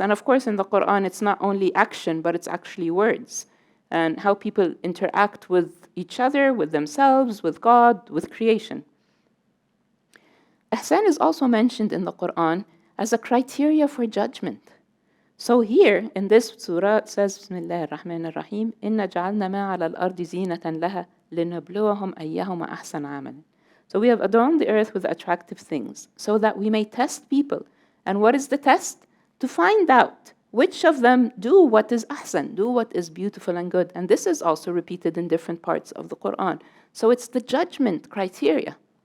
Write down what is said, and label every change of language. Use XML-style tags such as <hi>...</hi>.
<en>And of course, in the Quran, it's not only action, but it's actually words and how people interact with each other, with themselves, with God, with creation. Ihsan is also mentioned in the Quran as a criteria for judgment. So here in this surah it says, Bismillah ar-Rahman ar-Rahim,</en> <ar>إِنَّا جَعَلْنَا مَا عَلَى الْأَرْضِ زِينَةً لَهَا لِنَبْلُوَهُمْ أَيَّهُمْ أَحْسَنُ عَمَلًا.</ar> <en>So we have adorned the earth with attractive things so that we may test people. And what is the test? To find out which of them do what is ahsan, do what is beautiful and good. And this is also repeated in different parts of the Quran. So it's the judgment criteria.</en>